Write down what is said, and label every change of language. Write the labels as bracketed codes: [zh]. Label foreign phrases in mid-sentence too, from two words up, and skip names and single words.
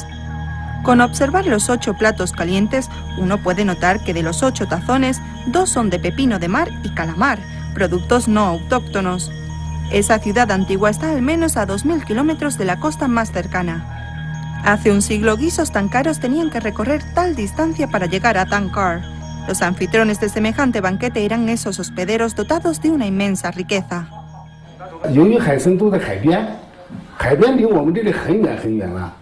[es] Con observar los 8 platos calientes, uno puede notar que de los 8 tazones, 2 son de pepino de mar y calamar, productos no autóctonos. Esa ciudad antigua está al menos a 2000 kilómetros de la costa más cercana. Hace un siglo, guisos tan caros tenían que recorrer tal distancia para llegar a Tankar. Los anfitriones de semejante banquete eran esos hospederos dotados de una inmensa riqueza. [zh] 由于海参都在海边，海边离我们这里很远很远了。